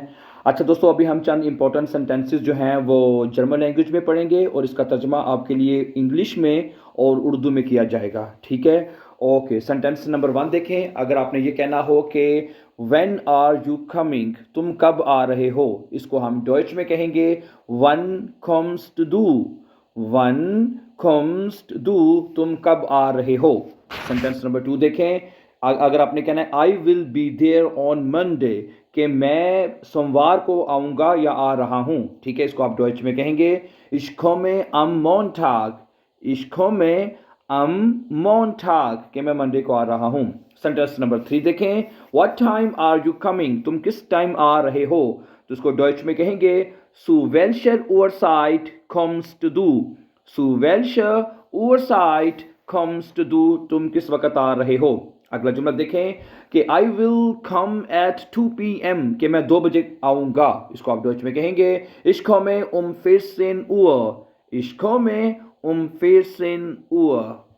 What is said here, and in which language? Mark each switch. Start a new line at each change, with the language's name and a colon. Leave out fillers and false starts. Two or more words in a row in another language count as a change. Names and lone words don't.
Urdu: اچھا دوستو، ابھی ہم چند
English: important sentences
Urdu: جو ہیں وہ
English: German language
Urdu: میں پڑھیں گے اور اس کا ترجمہ آپ کے لیے انگلش میں اور اردو میں کیا جائے گا. ٹھیک ہے?
English: OK, sentence number
Urdu: 1 देखें। اگر آپ نے یہ کہنا ہو کہ
English: when are you coming,
Urdu: تم کب آ رہے ہو، اس کو ہم ڈوئچ میں کہیں گے
German: wann kommst du. wann kommst du,
Urdu: تم کب آ رہے ہو.
English: sentence number
Urdu: 2 देखें। اگر آپ نے کہنا ہے
English: I will be there on Monday,
Urdu: کہ میں سوموار کو آؤں گا یا آ رہا ہوں. ٹھیک ہے؟ اس کو آپ ڈوئچ میں کہیں گے
German: ich komme am Montag। ich komme am Montag,
Urdu: کہ میں منڈے کو آ رہا ہوں.
English: sentence number 3 देखें। what time are you coming,
Urdu: تم کس ٹائم آ رہے ہو، تو اس کو ڈوئچ میں کہیں گے
German: zu welcher Uhrzeit kommst du। zu welcher Uhrzeit kommst du,
Urdu: تم کس وقت آ رہے ہو. اگلا جملہ دیکھیں کہ
English: I will come at 2 PM,
Urdu: کہ میں 2 بجے آؤں گا. اس کو آپ ڈوئچ میں کہیں گے
German: ich komme um 14 Uhr। ich komme um 14 Uhr।